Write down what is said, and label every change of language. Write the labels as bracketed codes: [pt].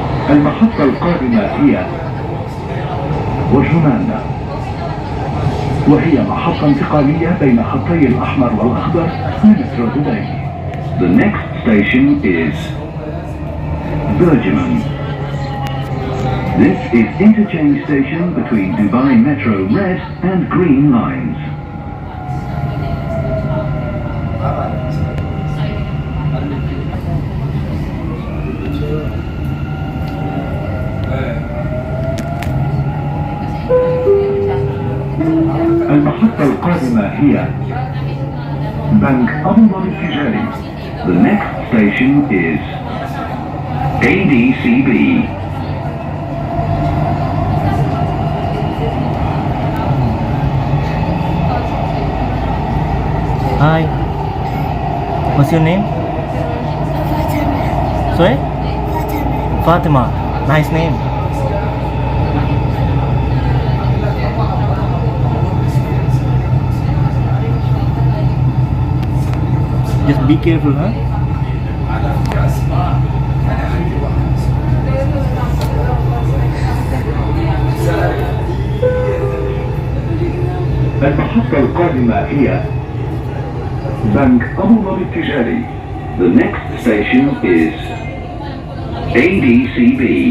[ar] المحطة القادمة هي وجنان، وهي محطة انتقالية بين خطي الأحمر والأخضر لمترو دبي. [en] The next station is Bergman. This is interchange station between Dubai Metro Red and Green lines. [ar] المحطة القادمة هي بنك أبو ظبي التجاري. [en] The next station is ADCB. Hi. What's your name? Sorry? Fatima. Nice name. Just be careful, huh? [ar] المحطة القادمة هي بنك أبو ظبي التجاري. [en] The next station is ADCB.